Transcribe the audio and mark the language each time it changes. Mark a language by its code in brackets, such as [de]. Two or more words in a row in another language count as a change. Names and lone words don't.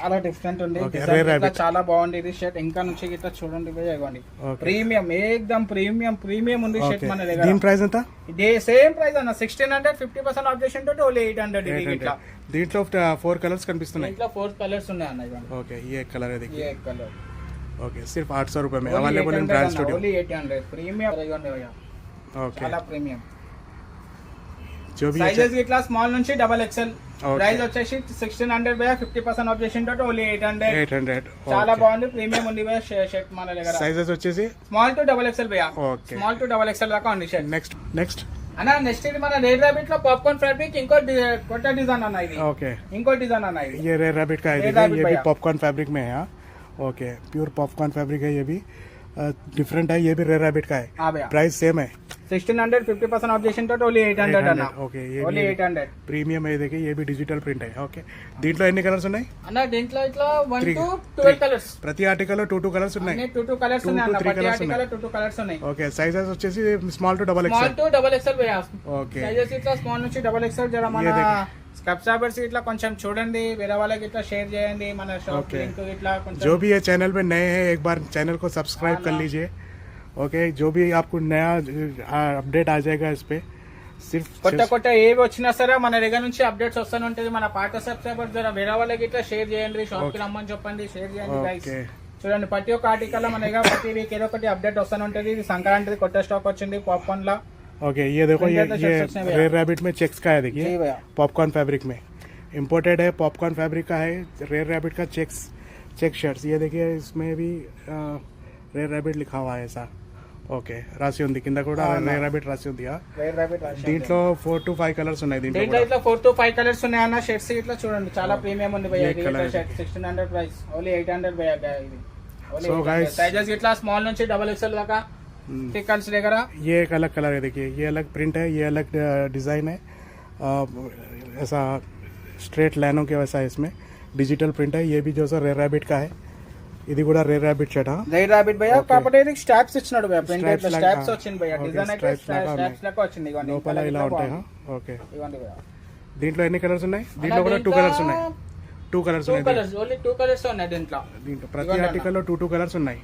[te] చాలా డిఫరెంట్ ఉంది. డిజైన్ చాలా బాగుంది. ఇది షర్ట్ ఇంకా నుంచి ఇట్లా చూడండి భయ్యా. ఇవ్వండి ప్రీమియం, ఏకదం ప్రీమియం ఉంది షర్ట్ మన దగ్గర. దీని ప్రైస్ ఎంత? ఇదే [en] same price [te] అన్న. 1600 50% ఆఫ్ చేసిన తోటి ఓన్లీ 800. ఇది ఇట్లా దీంట్లో 4 కలర్స్ కనిపిస్తున్నాయి. ఇట్లా 4 కలర్స్ ఉన్నాయి అన్న. ఇవ్వండి. ఓకే. [hi] ये कलर है देखिए. ये कलर ओके. सिर्फ 800 रुपए में [en] available in [hi] ब्रांड स्टूडियो. [te] ओनली 800 ప్రీమియం ఇవ్వండి భయ్యా. ఓకే. చాలా ప్రీమియం. [hi] जो भी [te] సైజెస్ ఇట్లా స్మాల్ నుంచి [en] double XL. [te] ప్రైస్ వచ్చేసి 1600 భయ్యా. 50% ఆఫ్ చేసిన తోటి ఓన్లీ 800. చాలా బాగుంది, ప్రీమియం ఉంది భయ్యా షర్ట్ మన దగ్గర. సైజెస్ వచ్చేసి [en] small to double XL భయ్యా. ఓకే. small to double XL [te] దాకా ఉంది షర్ట్. నెక్స్ట్ అన్న నెక్స్ట్ ఇది మన రేర్ ర్యాబిట్ లో [en] popcorn fabric [te] ఇంకో కొత్త డిజైన్ అన్న. ఇది ఓకే. ఇంకో డిజైన్ అన్న. ఇది [hi] ये रेयर रैबिट का है. ये भी [en] popcorn fabric [hi] में है. ओके. [en] pure popcorn fabric [hi] है. ये भी डिफरेंट है. ये भी रेयर रैबिट का है. [en] price same [hi] है. [te] 1600 50% ఆఫ్ చేసిన తోటి ఓన్లీ 800 అన్న. ఓకే. ఓన్లీ 800 [hi] ప్రీమియం है. देखिए ये भी [en] digital print [hi] है. [te] ఓకే. దీంట్లో ఎన్ని కలర్స్ ఉన్నాయి అన్న? దీంట్లో ఇట్లా 1 to 12 కలర్స్. ప్రతి ఆర్టికల్ లో 2 కలర్స్ ఉన్నాయి. అన్ని 2 కలర్స్ ఉన్నాయి అన్న. ప్రతి ఆర్టికల్ లో 2 కలర్స్ ఉన్నాయి. [en] ఓకే. సైజెస్ వచ్చేసి small to double స్మాల్ ఎక్స్ఎల్. to double XL భయ్యా. ఓకే. [te] సైజెస్ ఇట్లా స్మాల్ నుంచి [en] double XL. [te] జర మన సబ్స్క్రైబర్స్ ఇట్లా కొంచెం చూడండి, వేరే వాళ్ళకి ఇట్లా షేర్ చేయండి. మన షాప్ లింక్ ఇట్లా కొంచెం [hi] जो भी ये चैनल पे नए हैं एक बार चैनल को सब्सक्राइब कर लीजिए. ओके. जो भी आपको नया अपडेट आ जाएगा इस पे. सिर्फ [te] కొత్త ఏవి వచ్చినా సరే మన దగ్గర నుంచి అప్డేట్స్ వస్తూనే ఉంటుంది. మన పాత సబ్స్క్రైబర్స్ ద్వారా వేరే వాళ్ళకి ఇట్లా షేర్ చేయండి, షాప్ కి రమ్మని చెప్పండి, షేర్ చేయండి గైస్. చూడండి ప్రతి ఒక్క ఆర్టికల్ లో మన దగ్గర ప్రతి వీక్ ఏదో ఒకటి అప్డేట్ వస్తూనే ఉంటుంది. ఇది సంక్రాంతి కొత్త స్టాక్ వచ్చింది పాప్కార్న్ లా. [hi] ओके. ये देखो ये रेयर रैबिट में चेक्स का है. देखिए [en] popcorn fabric [hi] में इम्पोर्टेड है. [en] popcorn fabric [hi] का है. रेयर रैबिट का [en] check shirts. [hi] ये देखिए इसमें भी रेयर रैबिट लिखा हुआ है ऐसा. [te] ఓకే. రాసి ఉంది కింద కూడా రేర్ ర్యాబిట్ రాసి ఉంది. దీంట్లో 4 to 5 కలర్స్ ఉన్నాయి. దీంట్లో ఇట్లా 4 to 5 కలర్స్ ఉన్నాయి అన్న. షర్ట్స్ ఇట్లా చూడండి చాలా ప్రీమియం ఉంది భయ్యా. ఇది షర్ట్ 1600 ప్రైస్ ఓన్లీ 800 భయ్యా. ఇది ఓన్లీ సైజెస్ ఇట్లా స్మాల్ నుంచి [en] double XL [te] దాకా టికల్స్ దగ్గర. [hi] ये एक अलग कलर है. देखिए ये अलग प्रिंट है, ये अलग डिजाइन है. ऐसा स्ट्रेट लाइनों के वैसा है. इसमें [en] digital print [hi] है. ये भी जो सर रेयर रैबिट का है. [te] ఇది కూడా రేర్ ర్యాబిట్ షర్ట్. రేర్ ర్యాబిట్ భయ్యా. కాకపోతే ఇది స్టాప్స్ ఇచ్చినాడు భయ్యా. ప్రింట్ ఇట్లా స్టాప్స్ వచ్చింది భయ్యా. డిజైన్ అయితే స్టాప్స్ లెక్క వచ్చింది. ఇవన్నీ లోపల ఇలా ఉంటాయి. ఓకే. ఇవన్నీ భయ్యా. దీంట్లో ఎన్ని కలర్స్ ఉన్నాయి? దీంట్లో కూడా 2 కలర్స్ ఉన్నాయి. 2 కలర్స్ ఉన్నాయి. ఓన్లీ 2 కలర్స్ ఉన్నాయి దీంట్లో. ప్రతి ఆర్టికల్ లో 2 కలర్స్ ఉన్నాయి.